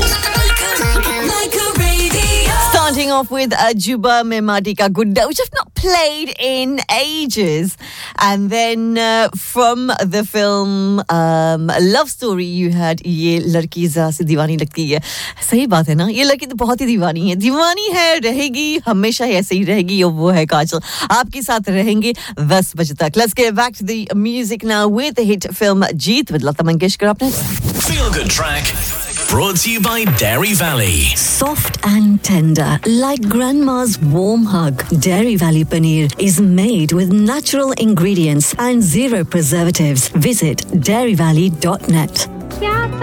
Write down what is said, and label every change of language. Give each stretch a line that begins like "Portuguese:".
English: Leica Radio. Starting off with Juba Me Maadi Ka Gunda, which I've not played in ages. And then from the film Love Story, you had Ye Ladki Zara Si Diwani Lagti Hai.
Hindi: सही बात है ना? ये लड़की तो बहुत ही दीवानी है। दीवानी है, रहेगी, हमेशा ही ऐसे ही रहेगी। और वो है काजल। आपके साथ रहेंगे 10 बजे तक।
English: Let's get back to the music now with the hit film Jeet with Lata Mangeshkar up next. Feel good track. Brought to you by Dairy Valley. Soft and tender, like grandma's warm hug. Dairy Valley Paneer is made with natural ingredients and zero preservatives. Visit dairyvalley.net.